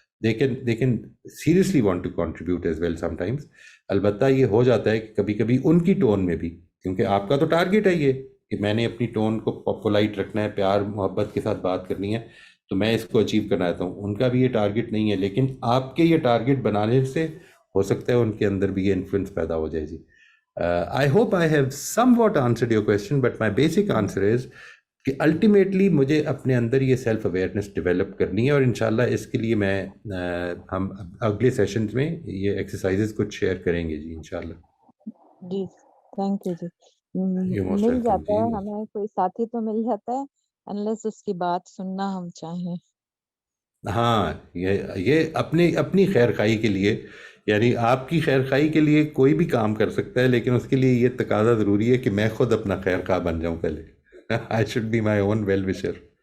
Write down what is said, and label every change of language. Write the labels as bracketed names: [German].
[English] they can seriously want to contribute as well sometimes. [Urdu] البتہ یہ ہو جاتا ہے کہ کبھی کبھی ان کی ٹون میں بھی, کیونکہ آپ کا تو ٹارگٹ ہے یہ کہ میں نے اپنی ٹون کو پولائٹ رکھنا ہے, پیار محبت کے ساتھ بات کرنی ہے, تو میں اس کو اچیو کرنا چاہتا ہوں. ان کا بھی یہ ٹارگٹ نہیں ہے, لیکن آپ کے یہ ٹارگٹ بنانے سے ہو سکتا ہے ان کے اندر بھی یہ انفلوئنس پیدا ہو جائے. جی [English] I hope I have somewhat answered your question, but my basic answer is [Urdu] کہ الٹیمیٹلی مجھے اپنے اندر یہ سیلف اویئرنیس ڈیولپ کرنی ہے, اور انشاءاللہ اس کے لیے ہم اگلے سیشنز میں یہ ایکسرسائزز کچھ شیئر کریں گے. جی انشاءاللہ. جی [English] Thank you. [Urdu] جی [English] you most [Urdu] مل [English] Welcome. [Urdu] جاتا ہے جی ہمیں, کوئی ساتھی تو مل جاتا ہے انلیس اس کی بات سننا ہم چاہیں. ہاں, یہ اپنی خیر خواہی کے لیے, یعنی آپ کی خیر خواہی کے لیے کوئی بھی کام کر سکتا ہے, لیکن اس کے لیے یہ تقاضا ضروری ہے کہ میں خود اپنا خیر خواہ بن جاؤں پہلے. [English] I should be my own well-wisher.